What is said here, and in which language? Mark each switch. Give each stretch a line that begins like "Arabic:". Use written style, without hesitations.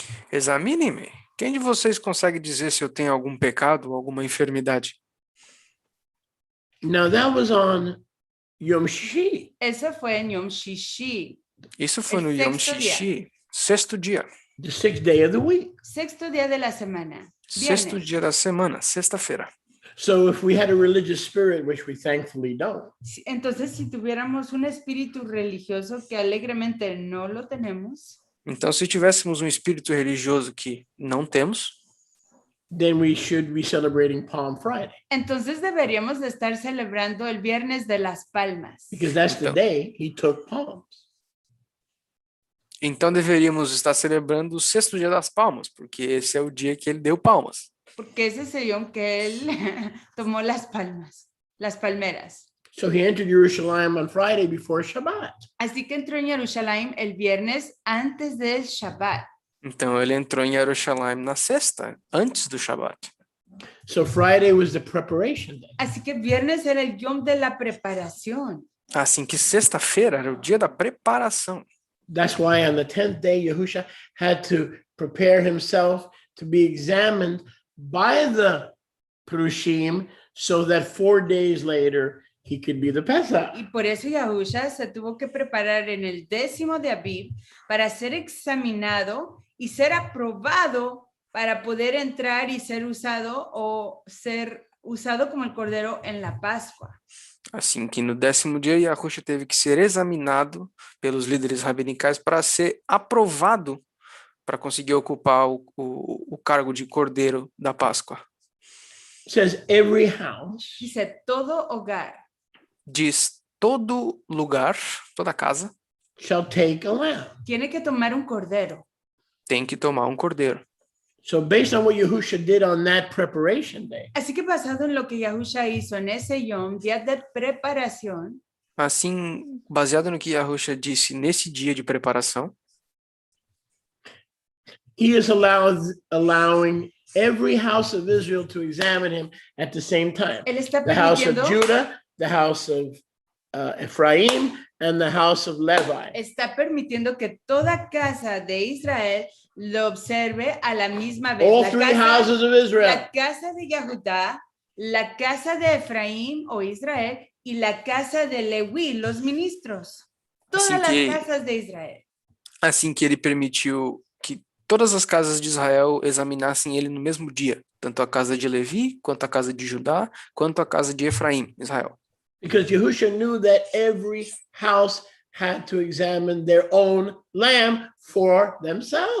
Portuguese: examine-me. Quem de vocês consegue dizer se eu tenho algum pecado ou alguma enfermidade?
English: Now that was on Yom Shishi.
Spanish: Eso fue en Yom Shishi,
Portuguese: Isso foi
Spanish: El
Portuguese: no Yom sexto dia. Shishi, sexto dia.
English: The 6th day of the week.
Spanish: sexto día de la semana,
Portuguese: Sexto
Spanish: viernes.
Portuguese: dia da semana, sexta-feira.
English: So if we had a religious spirit, which we thankfully don't,
Spanish: Entonces, si tuviéramos un espíritu religioso que alegremente no lo tenemos,
Portuguese: Então, se tivéssemos um espírito religioso que não temos,
English: then we should be celebrating Palm Friday,
Spanish: entonces deberíamos de estar celebrando el Viernes de las Palmas,
English: because that's the
Portuguese: Então.
English: day he took palms.
Portuguese: então deveríamos estar celebrando o sexto dia das palmas, porque esse é o dia que ele deu palmas.
Spanish: porque ese es el Yom que él tomó las palmas, las palmeras.
English: So he entered Jerusalem on Friday before Shabbat.
Spanish: Así que entró en Jerusalén el viernes antes del Shabbat.
Portuguese: Então, ele entrou em Jerusalém na sexta, antes do Shabat.
English: So Friday was the preparation day.
Spanish: Así que viernes era el Yom de la preparación.
Portuguese: Assim que sexta-feira era o dia da preparação.
English: That's why on the 10th day, Yahusha had to prepare himself to be examined by the Prushim, so that 4 days later he could be the Pesach.
Spanish: Y por eso Yahusha se tuvo que preparar en el 10º de Abib para ser examinado y ser aprobado para poder entrar y ser usado o ser usado como el cordero en la Pascua.
Portuguese: Assim que no 10º dia, Yahusha teve que ser examinado pelos líderes rabinicais para ser aprovado para conseguir ocupar o cargo de cordeiro da Páscoa.
English: It says every house
Spanish: Dice, todo hogar
Portuguese: Diz todo lugar, toda casa,
English: shall take a lamb.
Spanish: tiene que tomar un cordero.
Portuguese: tem que tomar um cordeiro.
English: So based on what Yahusha did on that preparation day,
Spanish: Así que basado en lo que Yahusha hizo en ese Yom, día de preparación,
Portuguese: Assim, baseado no que Yahusha disse nesse dia de preparação,
English: he is allowing every house of Israel to examine him at the same time.
Spanish: él está
English: The house of
Spanish: permitiendo,
English: Judah, the house of Ephraim, and the house of Levi.
Spanish: que toda casa de Israel lo observe a la misma vez.
English: All three houses of Israel.
Spanish: La casa de Yahudá, la casa de Efraín o Israel y la casa de Leví, los ministros. Todas Así que- las casas de Israel.
Portuguese: assim que ele permitiu que todas as casas de Israel examinassem ele no mesmo dia, tanto a casa de Levi, quanto a casa de Judá, quanto a casa de Efraim, Israel.
English: Because Yahusha knew that every house had to examine their own lamb for themselves.